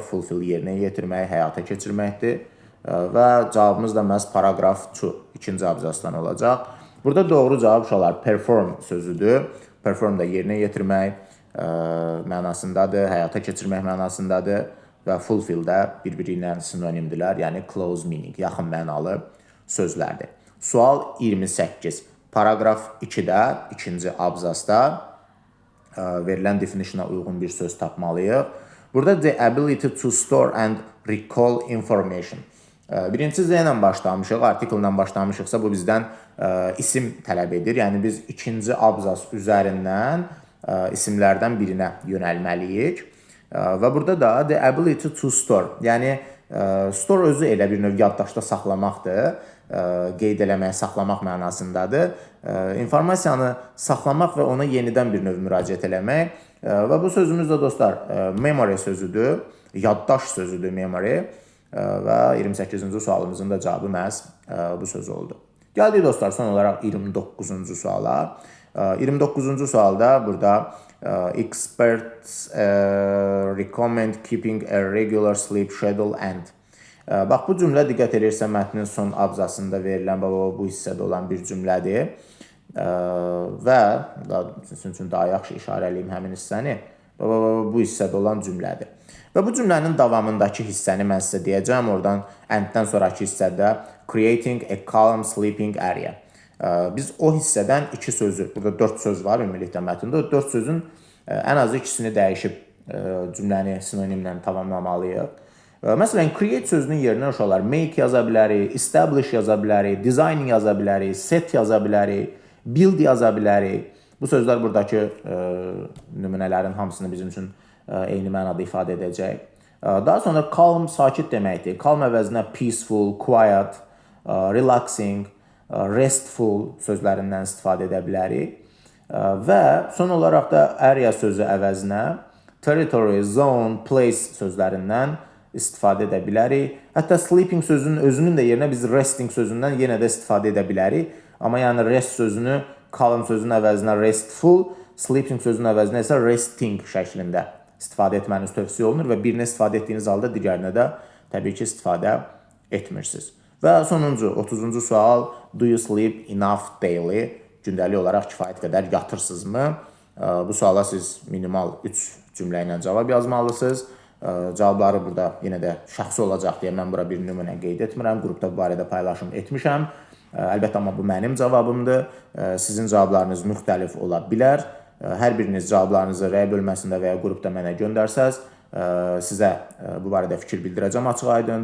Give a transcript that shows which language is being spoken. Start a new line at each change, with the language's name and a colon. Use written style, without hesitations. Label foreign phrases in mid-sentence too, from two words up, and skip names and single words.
Azerbaijani: Fulfill yerinə yetirmək, həyata keçirməkdir. Və cavabımız da məhz paragraf 2, ikinci abzasdan olacaq. Burada doğru cavab uşaqlar perform sözüdür. Perform da yerinə yetirmək mənasındadır, həyata keçirmək mənasındadır və fulfill də bir-biri ilə sinonimdirlər, yəni
English: close meaning,
Azerbaijani: yaxın mənalı sözlərdir. Sual 28. Paragraf 2-də, ikinci abzasda verilən definitiona uyğun bir söz tapmalıyıq. Burada
English: the ability to store and recall information.
Azerbaijani: Birincisi Z ilə başlamışıq, article ilə başlamışıqsa bu bizdən isim tələb edir. Yəni biz ikinci abzas üzərindən isimlərdən birinə yönəlməliyik. Və burada da
English: the ability to store,
Azerbaijani: yəni store özü elə bir növ yaddaşda saxlamaqdır, qeyd eləmək, saxlamaq mənasındadır. İnformasiyanı saxlamaq və ona yenidən bir növ müraciət eləmək. Və bu sözümüz də dostlar memory sözüdür, yaddaş sözüdür memory. Və 28-ci sualımızın da cavabı məhz bu söz oldu. Gəldik dostlar son olaraq 29-cu suala. 29-cu sualda burada
English: experts recommend keeping a regular sleep schedule and.
Azerbaijani: Bax bu cümlə diqqət edirsə mətnin son abzasında verilən bu hissədə olan bir cümlədir. Və sizin üçün daha yaxşı işarə eləyim həmin hissəni. Bu hissədə olan cümlədir. Və bu cümlənin davamındakı hissəni mən sizə deyəcəm. Oradan and-dən sonraki hissədə
English: creating a calm sleeping area.
Azerbaijani: Biz o hissədən iki sözü, burada 4 söz var ümumilikdə mətndə. O 4 sözün ən azı ikisini dəyişib cümləni sinonimlə tamamlamalıyıq. Məsələn, create sözünün yerinə uşaqlar make yaza bilərik, establish yaza bilərik, design yaza bilərik, set yaza bilərik, build yaza bilərik. Bu sözlər buradakı nümunələrin hamısını bizim üçün eyni mənada ifadə edəcək. Daha sonra calm, sakit deməkdir. Calm əvəzinə
English: peaceful, quiet, relaxing, restful
Azerbaijani: sözlərindən istifadə edə bilərik. Və son olaraq da area sözü əvəzinə
English: territory, zone, place
Azerbaijani: sözlərindən istifadə edə bilərik. Hətta sleeping sözünün özünün də yerinə biz resting sözündən yenə də istifadə edə bilərik. Amma yəni rest sözünü calm sözünün əvəzinə restful, sleeping sözünün əvəzinə isə resting şəklində istifadə etməniz tövsiyə olunur və birini istifadə etdiyiniz halda digərinə də təbii ki, istifadə etmirsiniz. Və sonuncu, 30-cu sual,
English: do you sleep enough daily?
Azerbaijani: Gündəlik olaraq kifayət qədər yatırsınızmı? Bu suala siz minimal 3 cümlə ilə cavab yazmalısınız. Cavabları burada yenə də şəxsi olacaq deyə mən bura bir nümunə qeyd etmirəm. Qrupda bu barədə paylaşım etmişəm. Əlbəttə, amma bu mənim cavabımdır. Sizin cavablarınız müxtəlif ola bilər. Hər biriniz cavablarınızı rəy bölməsində və ya qrupda mənə göndərsəz, sizə bu barədə fikir bildirəcəm açıq-aydın.